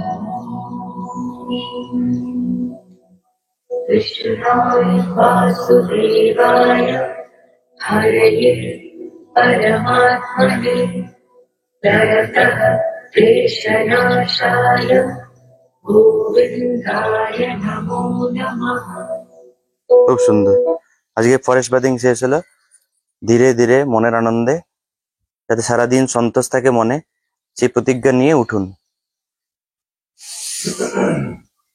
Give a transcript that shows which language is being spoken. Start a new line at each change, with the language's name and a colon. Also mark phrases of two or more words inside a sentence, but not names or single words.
Sanskrit: कृष्णाय वासुदेवाय हरये परमात्मने प्रणतः क्लेशनाशाय गोविन्दाय नमो नमः।
Bangla: খুব সুন্দর। আজকে
English: forest bathing
Bangla: শেষ হলো। ধীরে ধীরে মনের আনন্দে, যাতে সারাদিন সন্তোষ থাকে মনে, সেই প্রতিজ্ঞা নিয়ে উঠুন।